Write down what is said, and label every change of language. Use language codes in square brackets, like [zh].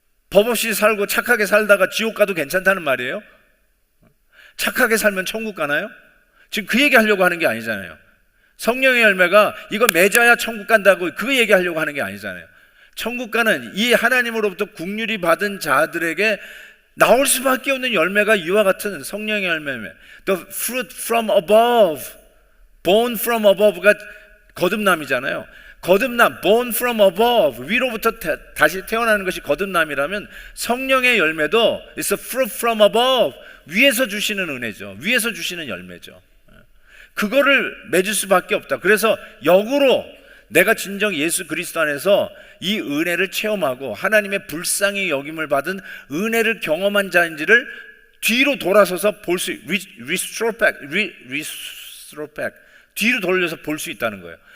[ko] 법 없이 살고 착하게 살다가 지옥 가도 괜찮다는 말이에요? 착하게 살면 천국 가나요? 지금 그 얘기 하려고 하는 게 아니잖아요. 성령의 열매가 이거 맺어야 천국 간다고 그 얘기 하려고 하는 게 아니잖아요. 천국 가는 이 하나님으로부터 긍휼이 받은 자들에게 나올 수밖에 없는 열매가 이와 같은 성령의 열매. [en] The fruit from above, born from above가 [ko] 거듭남이잖아요. 거듭남, [en] born from above, [ko] 위로부터 다시 태어나는 것이 거듭남이라면 성령의 열매도 [en] it's a fruit from above, [ko] 위에서 주시는 은혜죠. 위에서 주시는 열매죠. 그거를 맺을 수밖에 없다. 그래서 역으로 내가 진정 예수 그리스도 안에서 이 은혜를 체험하고 하나님의 불쌍히 여김을 받은 은혜를 경험한 자인지를 뒤로 돌아서서 볼 수, [en] restore back, [ko] 뒤로 돌려서 볼 수 있다는 거예요.